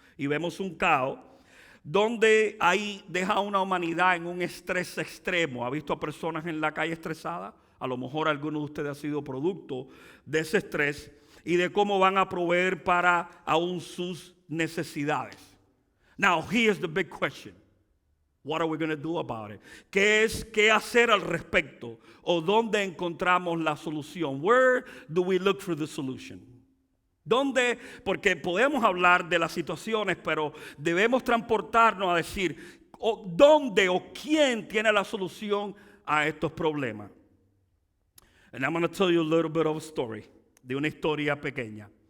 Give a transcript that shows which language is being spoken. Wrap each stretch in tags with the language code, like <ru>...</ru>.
<es>Y vemos un caos donde ahí deja a una humanidad en un estrés extremo. ¿Ha visto a personas en la calle estresadas? A lo mejor alguno de ustedes ha sido producto de ese estrés y de cómo van a proveer para aún sus necesidades.</es> <en>Now, here's the big question. What are we going to do about it?</en> <es>¿Qué hacer al respecto? ¿O dónde encontramos la solución?</es> <en>Where do we look for the solution?</en> <es>¿Dónde? Porque podemos hablar de las situaciones, pero debemos transportarnos a decir dónde o quién tiene la solución a estos problemas.</es> <en>And I'm going to tell you a little bit of a story,</en> <es>de una historia pequeña.</es>